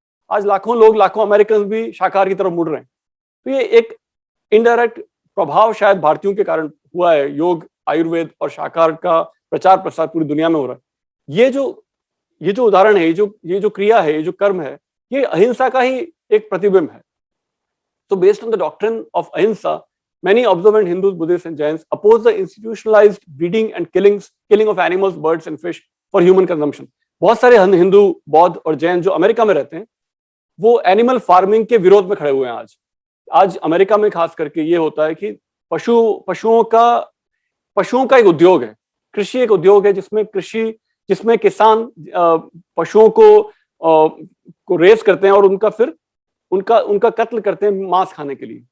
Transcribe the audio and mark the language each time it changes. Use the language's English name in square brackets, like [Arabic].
[Hindi] आज लाखों अमेरिकन भी शाकाहार की तरफ मुड़ रहे हैं। तो ये एक इनडायरेक्ट प्रभाव शायद भारतीयों के कारण हुआ है। योग, आयुर्वेद और शाकाहार का प्रचार प्रसार पूरी दुनिया में हो रहा है। ये जो उदाहरण है, ये जो क्रिया है, ये जो कर्म है, ये अहिंसा का ही एक प्रतिबिंब है। [English] So based on the doctrine of ahimsa, many observant Hindus, Buddhists and Jains oppose the institutionalized breeding and killing of animals, birds and fish for human consumption. [Hindi] बहुत सारे हिंदू, बौद्ध और जैन जो अमेरिका में रहते हैं, वो एनिमल फार्मिंग के विरोध में खड़े हुए हैं। आज अमेरिका में खास करके ये होता है कि पशुओं का एक उद्योग है, कृषि एक उद्योग है, जिसमें किसान पशुओं को रेस करते हैं और उनका कत्ल करते हैं मांस खाने के लिए।